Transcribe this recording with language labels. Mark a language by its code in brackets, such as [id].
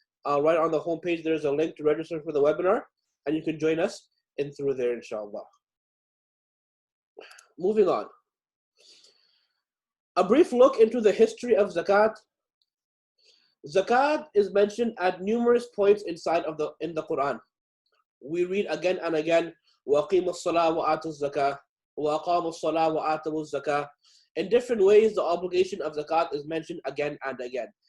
[en] Right on the homepage, there's a link to register for the webinar, and you can join us in through there, inshallah. Moving on. A brief look into the history of zakat. Zakat is mentioned at numerous points in the Quran. We read again and again, [ar] وَأَقِيمُوا الصَّلَاةَ وَآتُوا الزَّكَاةَ وَأَقَامُوا الصَّلَاةَ وَآتَوُا الزَّكَاةَ. [en] In different ways, the obligation of zakat is mentioned again and again.